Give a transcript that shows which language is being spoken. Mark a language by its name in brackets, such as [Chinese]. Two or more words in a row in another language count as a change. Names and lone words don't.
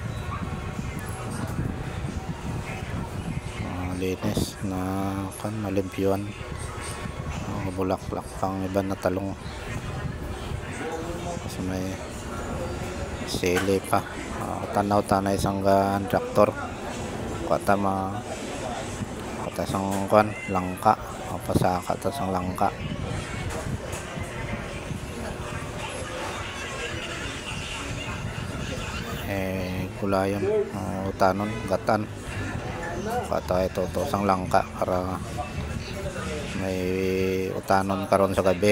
[Filipino] Linis na malimpyuan. Bulaklak pang iba na talong. Kasi may sili pa. Tanaw-tanay isang traktor. [Hiligaynon] Kata sang langka. Pasaka ta sang langka. Gulayan, utanon, gatan. Kata ito sang langka para may utanon karon sa gabi.